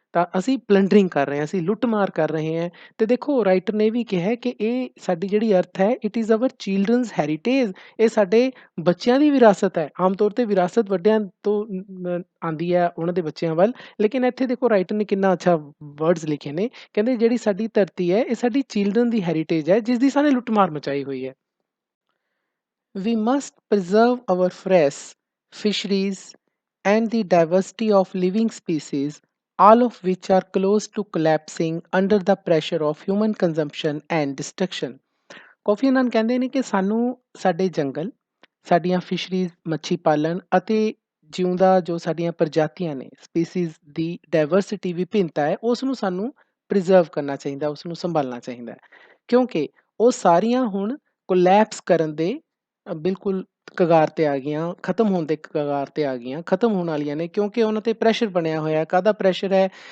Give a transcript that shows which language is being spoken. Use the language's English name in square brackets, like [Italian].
[Punjabi] ਤਾਂ ਅਸੀਂ ਪਲੰਡਰਿੰਗ ਕਰ ਰਹੇ ਹਾਂ, ਅਸੀਂ ਲੁੱਟ-ਮਾਰ ਕਰ ਰਹੇ ਹਾਂ। ਅਤੇ ਦੇਖੋ ਰਾਈਟਰ ਨੇ ਵੀ ਕਿਹਾ ਕਿ ਇਹ ਸਾਡੀ ਜਿਹੜੀ ਅਰਥ ਹੈ, [English] It is our children's heritage. [Punjabi] ਇਹ ਸਾਡੇ ਬੱਚਿਆਂ ਦੀ ਵਿਰਾਸਤ ਹੈ। ਆਮ ਤੌਰ 'ਤੇ ਵਿਰਾਸਤ ਵੱਡਿਆਂ ਤੋਂ ਆਉਂਦੀ ਹੈ ਉਹਨਾਂ ਦੇ ਬੱਚਿਆਂ ਵੱਲ, ਲੇਕਿਨ ਇੱਥੇ ਦੇਖੋ ਰਾਈਟਰ ਨੇ ਕਿੰਨਾ ਅੱਛਾ ਵਰਡਸ ਲਿਖੇ ਨੇ। ਕਹਿੰਦੇ ਜਿਹੜੀ ਸਾਡੀ ਧਰਤੀ ਹੈ, ਇਹ ਸਾਡੀ ਚਿਲਡਰਨ ਦੀ ਹੈਰੀਟੇਜ ਹੈ, ਜਿਸ ਦੀ ਸਾਨੇ ਲੁੱਟ-ਮਾਰ ਮਚਾਈ ਹੋਈ ਹੈ। [English] We must preserve our forests, fisheries, and the diversity of living species, all of which are close to collapsing under the pressure of human consumption and destruction. [Punjabi] Coffee ਅਨਨ ਕਹਿੰਦੇ ਨੇ ਕਿ ਸਾਨੂੰ ਸਾਡੇ ਜੰਗਲ, ਸਾਡੀਆਂ ਫਿਸ਼ਰੀਜ਼, ਮੱਛੀ ਪਾਲਣ ਅਤੇ ਜਿਉਂਦਾ ਜੋ ਸਾਡੀਆਂ ਪ੍ਰਜਾਤੀਆਂ ਨੇ, ਸਪੀਸੀਜ਼ ਦੀ ਡਾਇਵਰਸਿਟੀ, ਵਿਭਿੰਨਤਾ ਹੈ, ਉਸ ਨੂੰ ਸਾਨੂੰ ਪ੍ਰੀਜ਼ਰਵ ਕਰਨਾ ਚਾਹੀਦਾ, ਉਸ ਨੂੰ ਸੰਭਾਲਣਾ ਚਾਹੀਦਾ ਹੈ। ਕਿਉਂਕਿ ਉਹ ਸਾਰੀਆਂ ਹੁਣ ਕੋਲੈਪਸ ਕਰਨ ਦੇ ਬਿਲਕੁਲ ਕਗਾਰ 'ਤੇ ਆ ਗਈਆਂ, ਖਤਮ ਹੋਣ ਦੇ ਕਗਾਰ 'ਤੇ ਆ ਗਈਆਂ, ਖਤਮ ਹੋਣ ਵਾਲੀਆਂ ਨੇ, ਕਿਉਂਕਿ ਉਹਨਾਂ 'ਤੇ ਪ੍ਰੈਸ਼ਰ ਬਣਿਆ ਹੋਇਆ। ਕਾਹਦਾ ਪ੍ਰੈਸ਼ਰ ਹੈ?